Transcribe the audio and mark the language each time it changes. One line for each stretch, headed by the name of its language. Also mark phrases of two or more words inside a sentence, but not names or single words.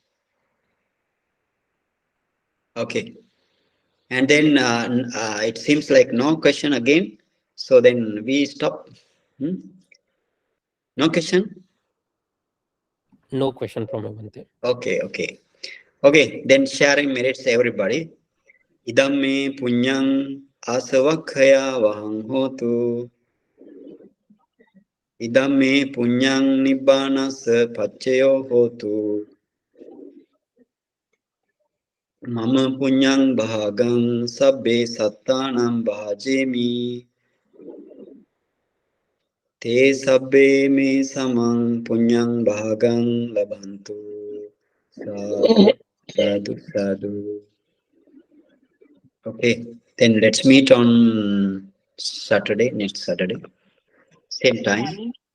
English: Okay, and then it seems like no question again. So then we stop. No question. No question from Bhante. Okay. Then sharing merits everybody.
Pali: Idam me punyang asavakhaya vahang hotu. Idam me punyang nibbanasa pachayo hotu. Mama punyang bhagang sabbe sattanam bhajemi. Te sabbe me samang punyang bhagang labhantu. Sadhu.
English: Okay, then let's meet on Saturday, next Saturday, same time.